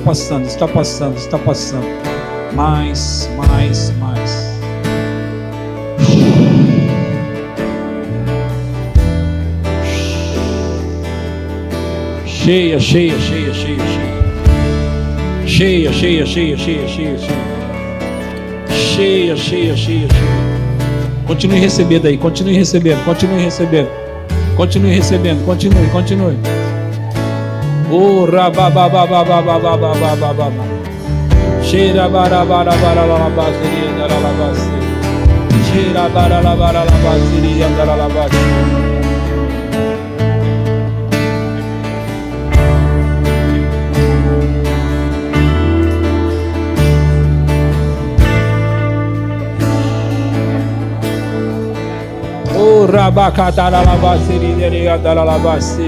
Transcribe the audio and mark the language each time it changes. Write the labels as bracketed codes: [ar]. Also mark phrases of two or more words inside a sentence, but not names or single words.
[pt] Mais. Cheia. Continue recebendo aí, continue recebendo. Continue. Oh, rabababababababababababa. Cheira barabarabarabarabaziria andaralabasi. Cheira barabarabarabarabaziria andaralabasi. Oh, rabacataralabasiria andaralabasi.